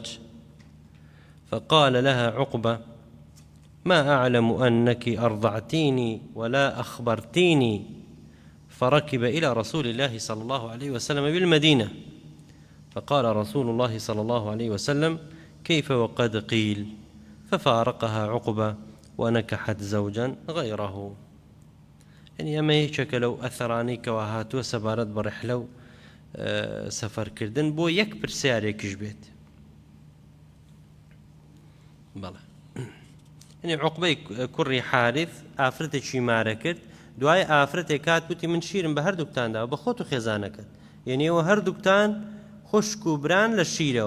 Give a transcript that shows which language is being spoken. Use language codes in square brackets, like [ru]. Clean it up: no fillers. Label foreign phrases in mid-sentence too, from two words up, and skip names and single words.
[ar] فقال لها عقبة: ما أعلم أنك أرضعتيني ولا أخبرتيني. فركب إلى رسول الله صلى الله عليه وسلم بالمدينة، فقال رسول الله صلى الله عليه وسلم: كيف وقد قيل؟ ففارقها عقبة ونكحت زوجا غيره. [ckb] يعني ئەمە هیچەکە لەو ئەثەرانەی کەوا هاتووە سەبارەت بە ڕیحلە و سەفەرکردن بۆ یەک پرسیارێکیش بێت. بەڵێ يعني عقبەی کوڕی حارث ئافرەتێکی مارە کرد، دوای ئافرەتێک کات وتی من شیرم بە هەردووکتاندا بە خۆت و خێزانەکەت، یعنی ئەوە هەردووکتان خوشک و بران لە شیرەوە.